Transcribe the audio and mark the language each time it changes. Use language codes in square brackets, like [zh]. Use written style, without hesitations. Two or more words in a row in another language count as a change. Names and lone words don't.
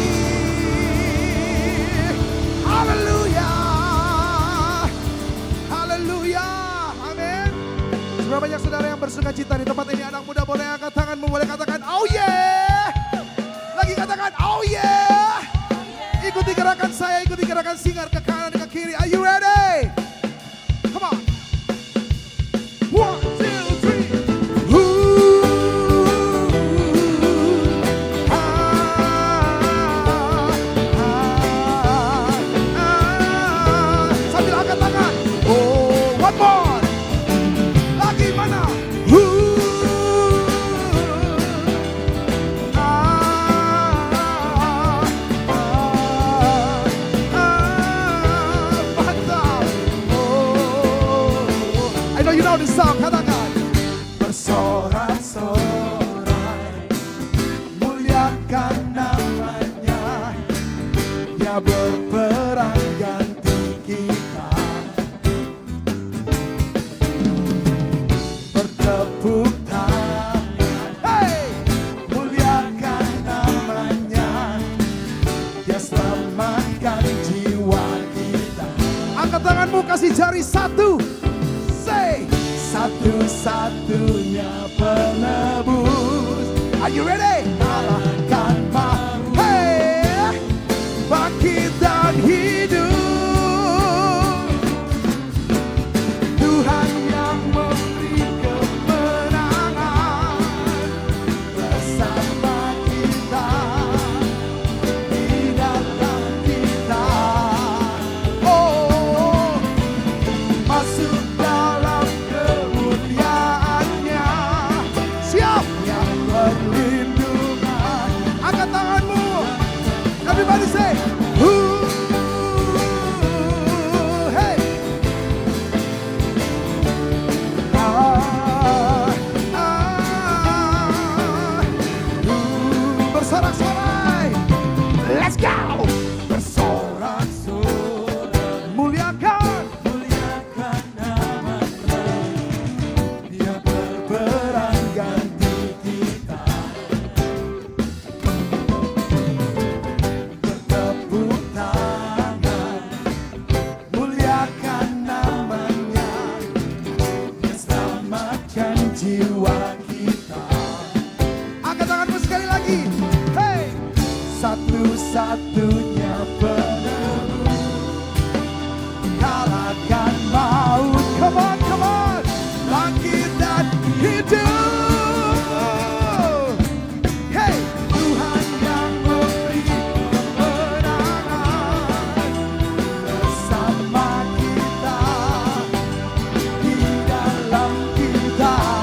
[id] Haleluya, haleluya, amin. Berapa banyak saudara yang bersuka cita di tempat ini? Anak muda boleh angkat tanganmu, boleh katakan [en] oh yeah. [id] Lagi katakan [en] oh yeah. [id] Ikuti gerakan saya, ikuti gerakan singar ke kanan ke kiri. [en] Are you ready? Come on. 1, 2, 3. [id] Sambil angkat tangan. [en] Oh, one more. [id] Lagi mana? [en] I know you know this song, [id] katakan. Bersorak-sorai, muliakan namanya, dia berperang ganti kita. Bertepuk tangan, hey, muliakan namanya, dia selamatkan jiwa kita. Angkat tanganmu, kasih jari satu. Say, satu-satunya penebus. [en] Are you ready? [id] Kalahkan maut, hey, bangkit dan hidup. Tuhan yang memberi kemenangan bersama kita, di dalam kita. Oh, masuk dalam kemuliaannya, siap yang perlindungan. Angkat tanganmu, [en] everybody say, hey. [id] Bersorak-sorai, [en] let's go. [id] Bersorak-sorai, muliakan namanya, dia berperang ganti kita. Bertepuk tangan, muliakan namanya, dia selamatkan jiwa kita. Angkat tanganmu sekali lagi. satu-satunya penebus, kalahkan maut. [en] Come on, come on, [id] bangkit dan hidup. Hey, Tuhan yang memberi kemenangan bersama kita, di dalam kita.